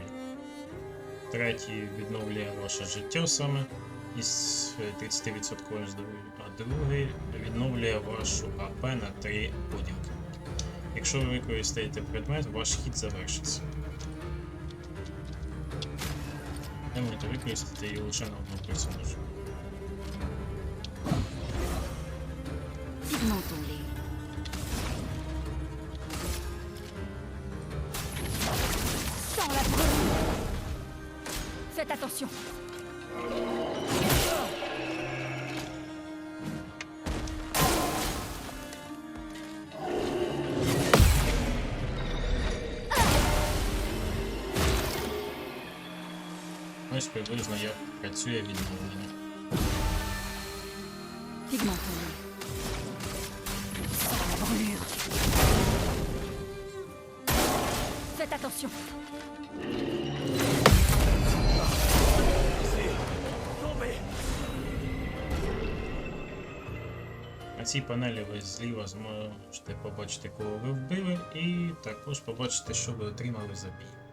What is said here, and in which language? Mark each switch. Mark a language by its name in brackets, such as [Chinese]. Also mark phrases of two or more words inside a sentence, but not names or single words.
[Ukrainian] Третій відновлює ваше життя саме із 30% здоров'я, а другий відновлює вашу АП на 3 поділки. Якщо ви використаєте предмет, ваш хід завершиться. Ви можете використати її лише на одного персонажа. [French] Pigmentons-les. Sans la brume. Faites attention. [Ukrainian] Ось приблизно як працює відновлення. [French] Pigmentons-les. Sans la brûlure. Faites attention. [Ukrainian] На цій панелі ви зліва зможете побачити, кого ви вбили, і також побачити, що ви отримали за бій.